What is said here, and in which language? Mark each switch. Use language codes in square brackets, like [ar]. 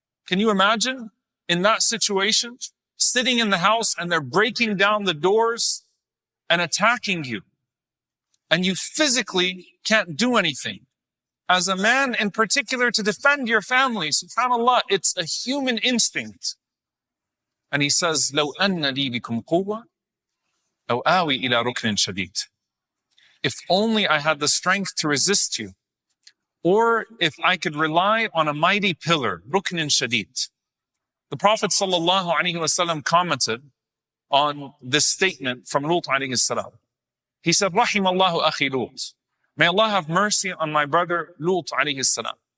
[en] Can you imagine in that situation, sitting in the house and they're breaking down the doors and attacking you, and you physically can't do anything? As a man in particular, to defend your family, subhanAllah, it's a human instinct. And he says, [ar] لو أن لي بكم قوة أو آوي إلى ركن شديد. [en] If only I had the strength to resist you, or if I could rely on a mighty pillar, rukn shadid. The Prophet sallallahu alaihi wasallam commented on this statement from Lut alayhi salam. He said, [ar] Rahim Allahu akhi Lut. [en] May Allah have mercy on my brother Lut alayhi salam.